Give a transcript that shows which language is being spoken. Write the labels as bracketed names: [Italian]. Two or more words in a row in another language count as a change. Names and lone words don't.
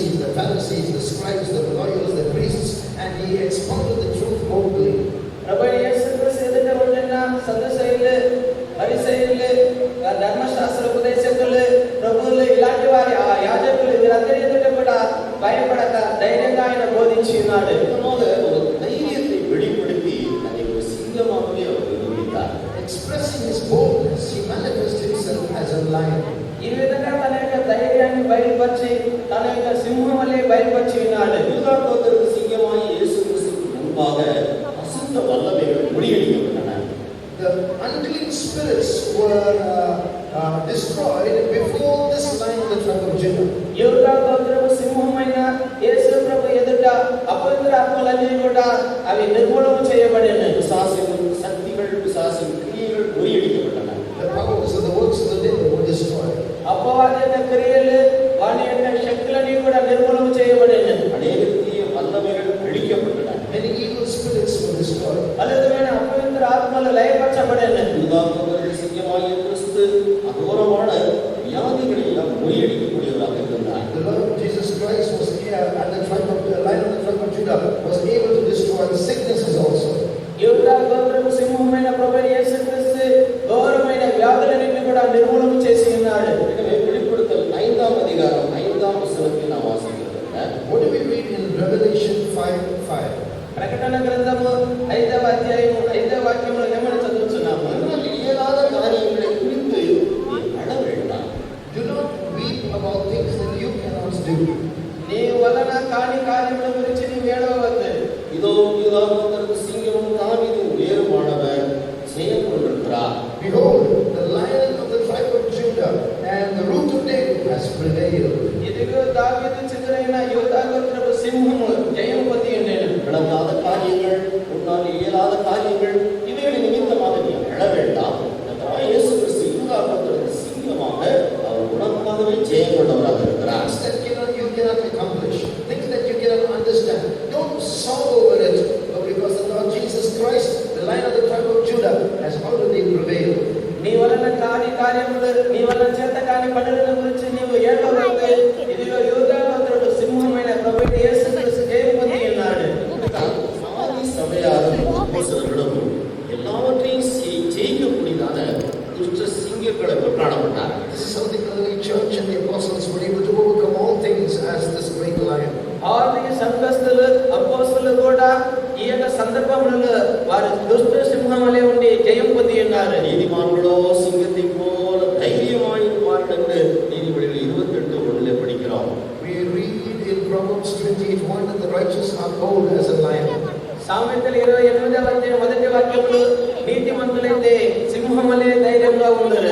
[English] the Pharisees, the scribes, the lawyers, the priests, and he expounded the truth boldly. [Telugu] ప్రభు యేసు క్రీస్తు ఎదుట ఉన్న సదుసైలు పరిసయ్యులు ధర్మశాస్త్ర ఉపదేశకులు ప్రభువులు ఇలాంటి వారి ఆ యాజకులు వీరందరి ఎదుట కూడా భయపడక ధైర్యంగా ఆయన బోధించి ఉన్నాడు. [Tamil] ஒரு தைரியத்தை வெளிப்படுத்தி அதை ஒரு சிங்கமாகவே அவர் நிரூபித்தார். [English] Expressing his boldness, he manifested himself as a lion. [Telugu] ఈ విధంగా తన యొక్క ధైర్యాన్ని బయలుపరిచి తన యొక్క సింహం వలె బయలుపరిచి ఉన్నాడు. [Tamil] யூதா கோத்திரத்து சிங்கமாய் இயேசு கிறிஸ்துவுக்கு முன்பாக அசுத்த வல்லமைகள் முறியடிக்கப்பட்டன. [English] The unclean spirits were destroyed before this lion of the tribe of Judah. [Telugu] యూదా గోత్రపు సింహమైన యేసు ప్రభు ఎదుట అపవిత్ర ఆత్మలన్నీ కూడా అవి నిర్మూలన చేయబడిన [Tamil] பிசாசின் சக்திகள் பிசாசின் கிரியைகள் முறியடிக்கப்பட்டன. [English] The powers of the works of the devil were destroyed. [Telugu] అపవాది యొక్క క్రియలు వాని యొక్క శక్తులన్నీ కూడా నిర్మూలన చేయబడిన [Tamil] அநேக தீய வல்லமைகள் அழிக்கப்பட்டன. [English] Many evil spirits were destroyed. [Telugu] అలదమైన అపవిత్ర ఆత్మలు లయపరచబడిన [Tamil] யூதா கோத்திரத்து சிங்கமாகிய கிறிஸ்து அகோரமான வியாதிகளை எல்லாம் முறியடிக்கக்கூடியவராக இருந்தார். [English] The Lord Jesus Christ was here, and the lion of the tribe of Judah was able to destroy sicknesses also. [Telugu] యూదా గోత్రపు సింహమైన ప్రభు యేసు క్రీస్తు ఘోరమైన వ్యాధులన్నింటినీ కూడా నిర్మూలన చేసి ఉన్నాడు. [Tamil] எனவே வெளிப்படுத்தல் 5ஆம் அதிகாரம் 5ஆம் வசனத்தில் நாம் வாசிக்கிறோம். [English] What do we read in Revelation 5:5? [Telugu] ప్రకటన గ్రంథము 5వ అధ్యాయము 5వ వాక్యంలో ఏమని చదువుతున్నాము? [Tamil] ஆனால் இயலாத காரியங்களை குறித்து நீ அழ வேண்டாம். [English] Do not weep about things that you cannot do. [Telugu] నీ వలన కాని కార్యముల గురించి నీవు ఏడవవద్దు. [Tamil] இதோ யூதா கோத்திரத்து சிங்கமும் தாவீதின் வேறுமானவர் ஜெயம் கொண்டிருக்கிறார். [English] Behold, the lion of the tribe of Judah and the root of David has prevailed. [Telugu] ఇదిగో దావీదు చిగురైన యూదా గోత్రపు సింహము జయం పొంది ఉండెను. [Tamil] விளங்காத காரியங்கள் உன்னால் இயலாத காரியங்கள் இவைகளின் நிமித்தமாக நீ அழ வேண்டாம். கர்த்தராகிய இயேசு கிறிஸ்து யூதா கோத்திரத்து சிங்கமாக அவர் உனக்காகவே ஜெயம் கொண்டவராக இருக்கிறார். [English] Things that you cannot accomplish, things that you cannot understand, don't sorrow over it, but because the Lord Jesus Christ, the lion of the tribe of Judah, has already prevailed. [Telugu] నీ వలన కాని కార్యములు నీ వలన చేత కాని పనుల గురించి నీవు ఏడవవద్దు. ఇదిగో యూదా గోత్రపు సింహమైన ప్రభు యేసు క్రీస్తు జయం పొంది ఉన్నాడు. [Tamil] ஆதி சபையாரும் அப்போஸ்தலர்களும் எல்லாவற்றையும் ஜெயிக்கக்கூடியதான துஷ்ட சிங்கங்களாக காணப்பட்டார். [English] This is how the early church and the apostles were able to overcome all things as this great lion. [Telugu] ఆది సంఘస్థులు అపోస్తలులు కూడా ఈ యొక్క సందర్భంలో వారు దుష్ట సింహం వలె ఉండి జయం పొంది ఉన్నారు. [Tamil] நீதிமான்களோ சிங்கத்தை போல தைரியமாயிருப்பார்கள் என்று நீதிபதிகள் 28:1 படிக்கிறோம். [English] We read in Proverbs 28:1 that the righteous are bold as a lion. [Telugu] సామెతలు 28వ అధ్యాయం మొదటి వాక్యంలో నీతిమంతులైతే సింహం వలె ధైర్యంగా ఉన్నారు.